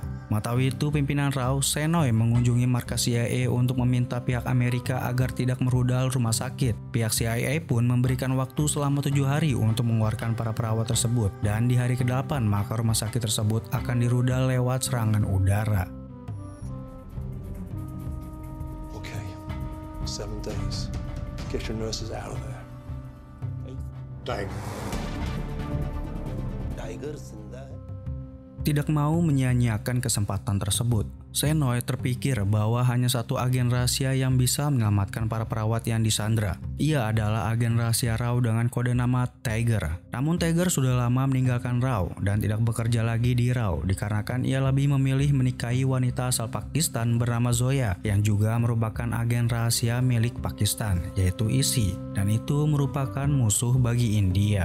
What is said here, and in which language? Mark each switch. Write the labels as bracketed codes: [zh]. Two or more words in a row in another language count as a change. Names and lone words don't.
[id] Mengetahui itu, pimpinan Rau, Shenoy, mengunjungi markas CIA untuk meminta pihak Amerika agar tidak merudal rumah sakit. Pihak CIA pun memberikan waktu selama 7 hari untuk mengeluarkan para perawat tersebut, dan di hari ke-8 maka rumah sakit tersebut akan dirudal lewat serangan udara. [en] Okay, 7 days. Get your nurses out of there. [hi] Tiger. Tiger जिंदा है. [id] Tidak mau menyia-nyiakan kesempatan tersebut, Shenoy terpikir bahwa hanya satu agen rahasia yang bisa menyelamatkan para perawat yang disandra. Ia adalah agen rahasia Rau dengan kode nama Tiger. Namun Tiger sudah lama meninggalkan Rau dan tidak bekerja lagi di Rau dikarenakan ia lebih memilih menikahi wanita asal Pakistan bernama Zoya yang juga merupakan agen rahasia milik Pakistan, yaitu ISI, dan itu merupakan musuh bagi India.